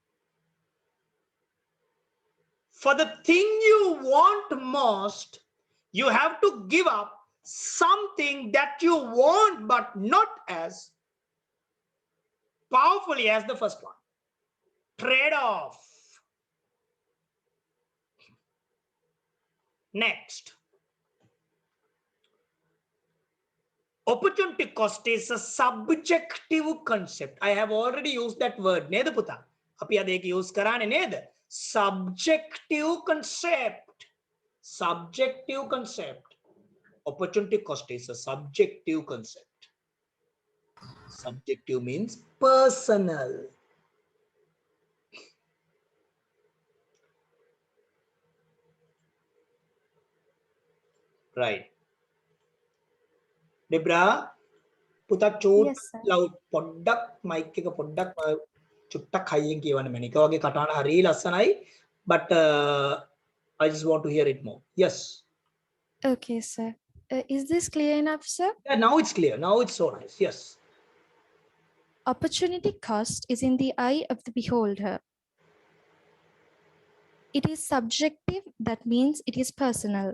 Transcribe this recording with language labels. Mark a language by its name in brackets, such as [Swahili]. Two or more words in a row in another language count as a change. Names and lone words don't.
[English] For the thing you want most, you have to give up something that you want, but not as powerfully as the first one. Trade-off. Next. Opportunity cost is a subjective concept. I have already used that word. [Sinhala] නේද පුතා? අපි අද ඒක use කරානේ නේද? [English] Subjective concept. Subjective concept. Opportunity cost is a subjective concept. Subjective means personal. Right. Debra, [Sinhala] පුතා චූට් [English] Yes, sir. [Sinhala] loud පොඩ්ඩක් mic එක පොඩ්ඩක් චුට්ටක් හයියෙන් කියවන්න මම. එක වගේ කටහඬ හරිය ලස්සනයි, [English] but I just want to hear it more. Yes. Okay, sir. Is this clear enough, sir? Yeah, now it's clear. Now it's so nice. Yes. Opportunity cost is in the eye of the beholder. It is subjective, that means it is personal.